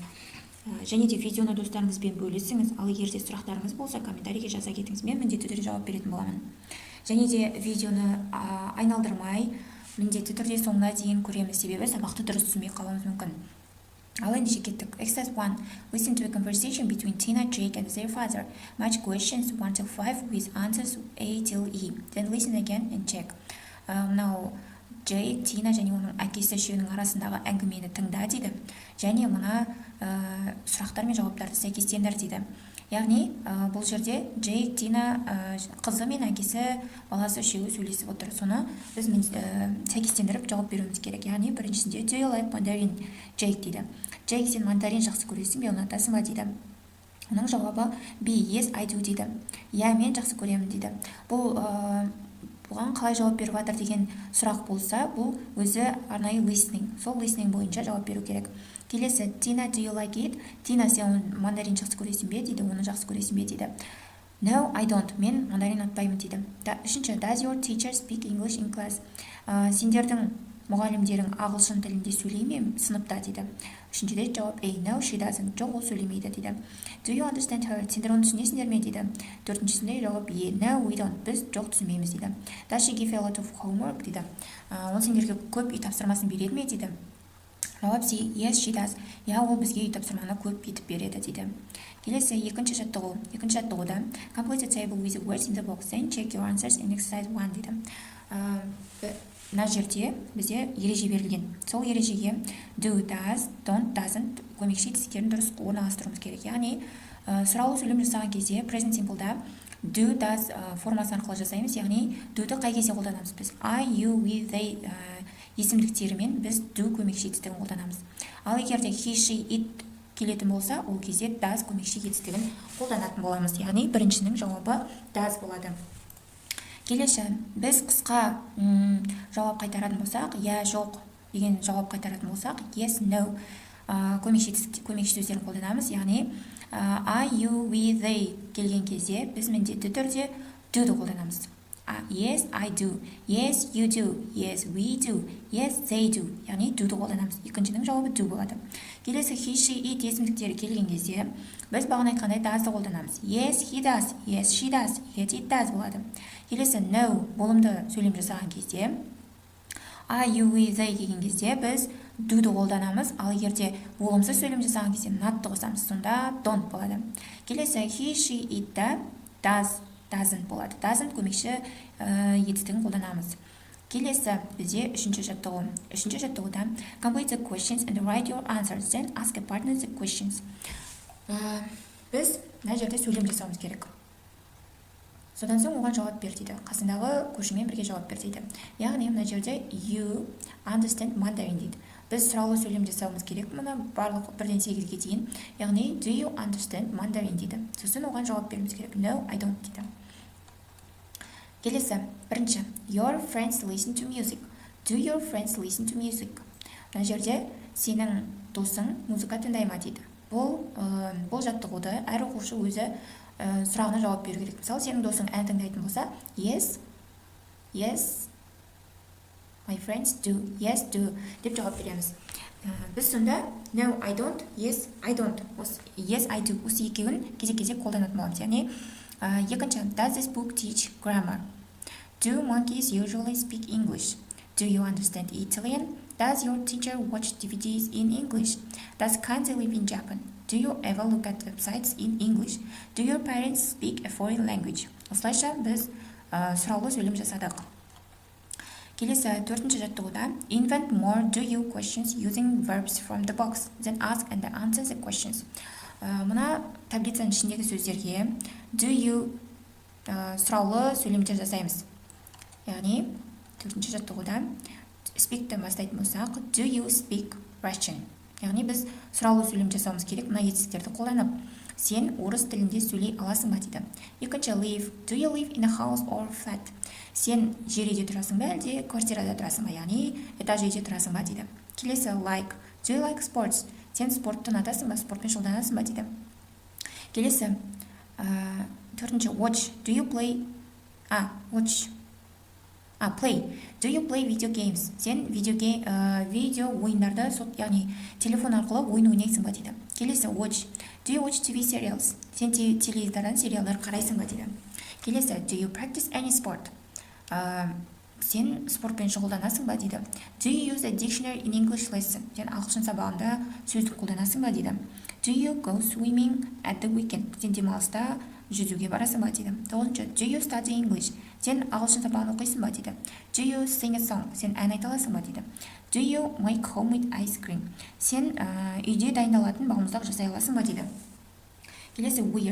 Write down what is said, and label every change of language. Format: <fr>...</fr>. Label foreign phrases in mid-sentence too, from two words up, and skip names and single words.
<kk>Және де видеоны достарыңызбен бөлісіңіз, ал егер де сұрақтарыңыз болса, комментарийге жаза кетіңіз, мен міндетті түрде жауап беретін боламын. Және де видеоны айналдырмай, міндетті түрде соңына дейін көреміз, себебі сабақты дұрыс түсінбей қалуымыз мүмкін. Ал ендеше кеттік. Exercise 1.</kk> <en>Listen to a conversation between Tina, Jake, and their father. Match questions 1 till 5 with answers A till E. Then listen again and check.</en> <kk>Мынау Джейк, Тина және оның әкесі үшеуінің арасындағы әңгімені тыңда дейді. Және мына сұрақтар мен жауаптарды сәйкестендір дейді. Яғни бұл жерде Джейк, Тина қызы мен әкесі баласы үшеуі сөйлесіп отыр. Соны біз сәйкестендіріп жауап беруіміз керек. Яғни біріншісінде</kk> <en>Do you like mandarin?</en> <kk>Джейк дейді. Джейк, сен мандарин жақсы көресің бе, ұнатасың ба дейді. Оның жауабы B,</kk> <en>yes, I do</en> <kk>дейді. Я, мен жақсы көремін дейді. Бұған қалай жауап беріп жатыр деген сұрақ болса, бұл өзі арнайы listening. Сол listening бойынша жауап беру керек. Келесі,</kk> <en>Tina, do you like it?</en> <kk>Тина, сен мандарин жақсы көресің бе дейді, оны жақсы көресің бе дейді.</kk> <en>No, I don't.</en> <kk>Мен мандарин ұнатпаймын дейді. Үшінші,</kk> <en>does your teacher speak English in class?</en> <kk>Сендердің мұғалімдерің ағылшын тілінде сөйлей ме сыныпта дейді. Үшіншіде жауап</kk> <en>A, no, she doesn't.</en> <kk>Жоқ, ол сөйлемейді дейді.</kk> <en>Do you understand her?</en> <kk>Сендер оны түсінесіңдер ме дейді. Төртіншісінде жауап</kk> <en>E, no, we don't.</en> <kk>Біз жоқ түсінбейміз дейді.</kk> <en>Does she give a lot of homework дейді.</en> <kk>Ол сендерге көп үй тапсырмасын береді ме дейді.</kk> <en>Жауап C, yes, she does.</en> <kk>Я, ол бізге үй тапсырманы көп етіп береді дейді. Келесі, екінші жаттығу. Екінші жаттығуда</kk> <en>complete a table with the words in the box, then check your answers in exercise 1 дейді.</en> <kk>Мына жерде бізде ереже берілген. Сол ережеге</kk> <en>do, does, don't, doesn't</en> <kk>көмекші тістерін дұрыс орналастыруымыз керек. Яғни сұраулы сөйлем жасаған кезде</kk> <en>present simple'да do, does</en> <kk>формасы арқылы жасаймыз. Яғни do'ды қай кезде қолданамыз біз?</kk> <en>I, you, we, they</en> <kk>есімдіктерімен біз do көмекші тістігін қолданамыз. Ал егер де</kk> <en>he, she, it</en> <kk>келетін болса, ол кезде does көмекші тістігін қолданатын боламыз. Яғни біріншінің жауабы does болады. Келесі, біз қысқа жауап қайтаратын болсақ, я, жоқ деген жауап қайтаратын болсақ,</kk> <en>yes, no</en> <kk>көмекші сөздерін қолданамыз. Яғни</kk> <en>I, you, we, they</en> <kk>келген кезде біз міндетті түрде do'ды қолданамыз.</kk> <en>Yes, I do. Yes, you do. Yes, we do. Yes, they do.</en> <kk>Яғни do'ды қолданамыз. Екіншінің жауабы do болады. Келесі,</kk> <en>he, she, it</en> <kk>есімдіктері келген кезде біз бағана айтқандай does'ды қолданамыз.</kk> <en>Yes, he does. Yes, she does. Yes, it does</en> <kk>болады. Келесі, no болымды сөйлем жасаған кезде</kk> <en>I, you, we, they</en> <kk>келген кезде біз do'ды қолданамыз. Ал егерде болымсыз сөйлем жасаған кезде not'ты қосамыз, сонда don't болады. Келесі,</kk> <en>he, she, it да does, doesn't болады.</en> <kk>Doesn't көмекші етістігін қолданамыз. Келесі бізде үшінші жаттығу. Үшінші жаттығуда</kk> <en>complete the questions and write your answers, then ask a partner the questions.</en> <kk>Біз мына жерде сөйлем жасауымыз керек. Содан соң оған жауап бер дейді. Қасындағы көршімен бірге жауап бер дейді. Яғни мына жерде</kk> <en>you understand mandarin</en> <kk>дейді. Біз сұраулы сөйлем жасауымыз керек. Мұны барлық 1-ден 8-ге дейін.</kk> <en>Яғни do you understand mandarin дейді.</en> <kk>Сосын оған жауап беруіміз керек.</kk> <en>No, I don't</en> <kk>дейді. Келесі, бірінші.</kk> <en>Your friends listen to music. Do your friends listen to music?</en> <kk>Мына жерде сенің досың музыка тыңдай ма дейді. Бұл жаттығуды әр оқушы өзі сұрағына жауап беру керек. Мысалы, сенің досың ән тыңдайтын болса,</kk> <en>yes, my friends do, yes, do</en> <kk>деп жауап береміз. Біз сонда</kk> <en>no, I don't, yes, I don't, yes, I do</en> <kk>осы екеуін кезек-кезек қолданатын боламыз. Яғни екінші,</kk> <en>does this book teach grammar? Do monkeys usually speak English? Do you understand Italian? Does your teacher watch DVDs in English? Does Kanzi live in Japan? Do you ever look at websites in English? Do your parents speak a foreign language?</en> <kk>Осылайша біз сұраулы сөйлем жасадық. Келесі, төртінші жаттығуда</kk> <en>invent more do you questions using verbs from the box. Then ask and answer the questions.</en> <kk>Мына таблицаның ішіндегі сөздерге</kk> <en>do you</en> <kk>сұраулы сөйлемдер жасаймыз. Яғни, төртінші жаттығуда speak-тен бастайтын болсақ,</kk> <en>do you speak Russian?</en> <kk>Яғни біз сұраулы сөйлем жасауымыз керек. Мына етістіктерді қолданып, сен орыс тілінде сөйлей аласың ба дейді. Екінші,</kk> <en>live. Do you live in a house or flat?</en> <kk>Сен жер үйде тұрасың ба, әлде квартирада тұрасың ба? Яғни этаж үйде тұрасың ба дейді. Келесі,</kk> <en>like. Do you like sports?</en> <kk>Сен спортты ұнатасың ба? Спортпен шұғылданасың ба дейді. Келесі, төртінші,</kk> <en>watch. Do you play? Watch. Play. Do you play video games?</en> <kk>Сен видео ойындарды, яғни телефон арқылы ойын ойнайсың ба дейді. Келесі,</kk> <en>watch. Do you watch TV serials?</en> <kk>Сен телевизордан сериалдар қарайсың ба дейді. Келесі,</kk> <en>do you practice any sport?</en> <kk>Сен спортпен шұғылданасың ба дейді.</kk> <en>Do you use a dictionary in English lesson?</en> <kk>Сен ағылшын сабағында сөздік қолданасың ба дейді.</kk> <en>Do you go swimming at the weekend?</en> <kk>Сен демалыста жүзуге барасың ба дейді. 9.</kk> <en>Do you study English?</en> <kk>Сен ағылшын сабағын оқисың ба дейді.</kk> <en>Do you sing a song?</en> <kk>Сен ән айта аласың ба дейді.</kk> <en>Do you make homemade ice cream?</en> <kk>Сен үйде дайындалатын балмұздақ жасай аласың ба дейді. Келесі,</kk> <en>wear.</en>